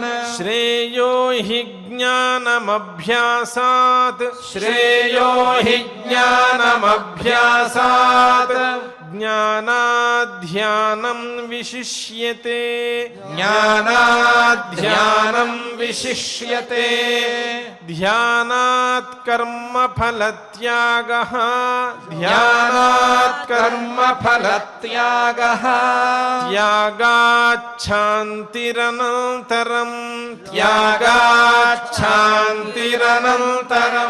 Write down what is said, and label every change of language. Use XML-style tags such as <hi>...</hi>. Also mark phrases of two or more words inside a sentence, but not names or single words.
<sa>श्रेयो हि ज्ञानमभ्यासात् श्रेयो हि ज्ञानमभ्यासात् ज्ञानाध्यानं विशिष्यते ज्ञानाध्यानं विशिष्यते ధ్యానాత్ కర్మ ఫలత్యాగః ధ్యానాత్ కర్మ ఫలత్యాగః త్యాగాచ్ఛాంతిరనంతరం త్యాగాచ్ఛాంతిరనంతరం</sa>